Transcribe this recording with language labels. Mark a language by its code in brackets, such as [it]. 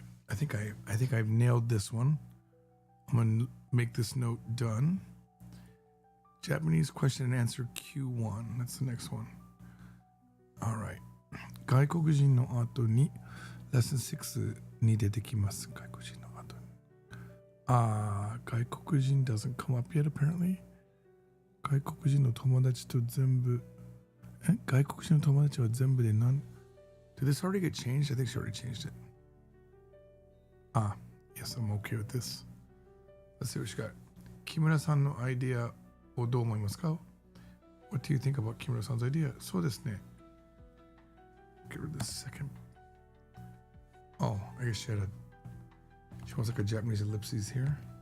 [en] I think I've nailed this one. I'm gonna make this note done. Japanese question and answer Q1. That's the next one. All right. [ja] 外国人の後に lesson 6に出てきます。外国人の後に。 [en] 外国人 doesn't come up yet apparently. [ja] 外国人の友達と全部。外国人の友達は全部で何 [en] Did this already get changed? I think she already changed it. Yes, I'm okay with this. Let's see what she got. [ja] Kimura-sanのアイディアをどう思いますか? [en] What do you think about Kimura-san's idea? [ja] そうですね。 [en] Get rid of this second. Oh, I guess she wants like a Japanese ellipses here.